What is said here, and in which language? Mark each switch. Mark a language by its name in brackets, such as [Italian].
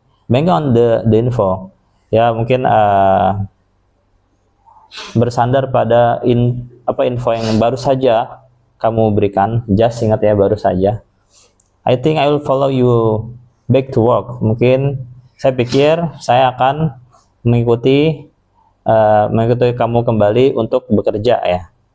[English] Banking on the info [Indonesian] ya, mungkin bersandar pada info yang baru saja kamu berikan. Just ingat ya, baru saja. [English] I think I will follow you back to work. [Indonesian] Mungkin saya pikir saya akan mengikuti kamu kembali untuk bekerja ya.